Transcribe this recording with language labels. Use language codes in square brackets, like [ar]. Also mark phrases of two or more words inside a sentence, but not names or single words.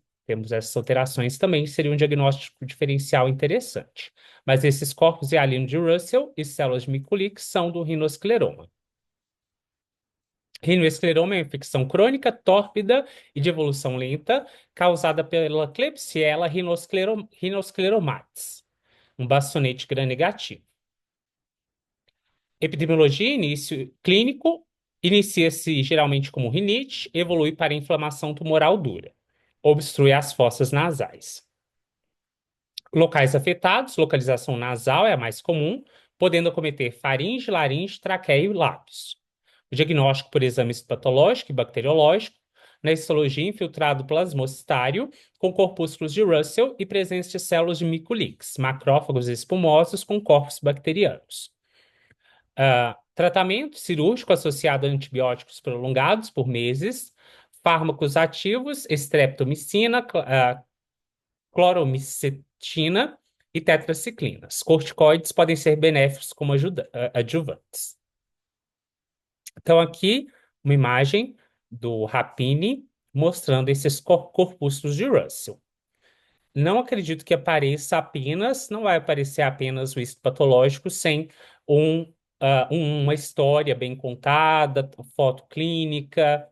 [pt] Temos essas alterações também, seria um diagnóstico diferencial interessante. Mas esses corpos hialinos de Russell e células de Miculix são do rinoscleroma. Rinoescleroma é uma infecção crônica, tórpida e de evolução lenta, causada pela Klebsiella rhinoscleromatis, um bastonete gram-negativo. Epidemiologia, início clínico, inicia-se geralmente como rinite, evolui para inflamação tumoral dura, obstrui as fossas nasais. Locais afetados, localização nasal é a mais comum, podendo acometer faringe, laringe, traqueia e lábios. O diagnóstico por exame histopatológico e bacteriológico, na histologia infiltrado plasmocitário, com corpúsculos de Russell e presença de células de Miculix, macrófagos espumosos com corpos bacterianos. Tratamento cirúrgico associado a antibióticos prolongados por meses, fármacos ativos, estreptomicina, cloromicetina e tetraciclinas. Corticoides podem ser benéficos como adjuvantes. Então, aqui, uma imagem do Rapini mostrando esses corpúsculos de Russell. Não acredito que apareça apenas, não vai aparecer apenas o histopatológico sem uma história bem contada, foto clínica.